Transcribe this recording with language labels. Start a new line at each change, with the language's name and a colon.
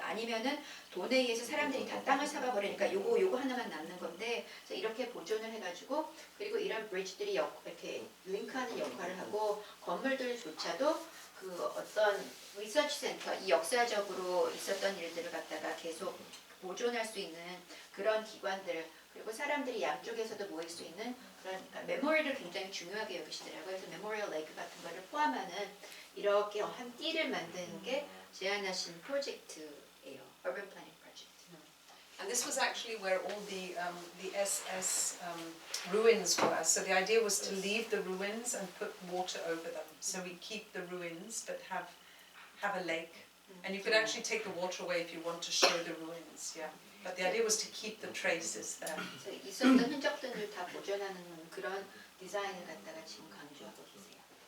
Korean: 아니면은 돈에 의해서 사람들이 다 땅을 사가 버리니까 요거 하나만 남는 건데, 그래서 이렇게 보존을 해가지고 그리고 이런 브리지들이 이렇게 링크하는 역할을 하고 건물들조차도 그 어떤 리서치 센터, 이 역사적으로 있었던 일들을 갖다가 계속 보존할 수 있는 그런 기관들, 그리고 사람들이 양쪽에서도 모일 수 있는 그런 메모리를 굉장히 중요하게 여기시더라고요. 그래서 메모리얼 레이크 같은 거를 포함하는 이렇게 한 띠를 만드는 게 제안하신 프로젝트예요.
English: Urban Planning Project. And this was actually where all the SS ruins were. So the idea was to leave the ruins and put water over them. So we keep the ruins but have a lake. And you could actually take the water away if you want to show the ruins. Yeah. But the idea was to keep the traces there.
Korean: 그래서 있었던 흔적들을 다 보존하는 그런 디자인을 갖다가 지금 강조하고 계세요.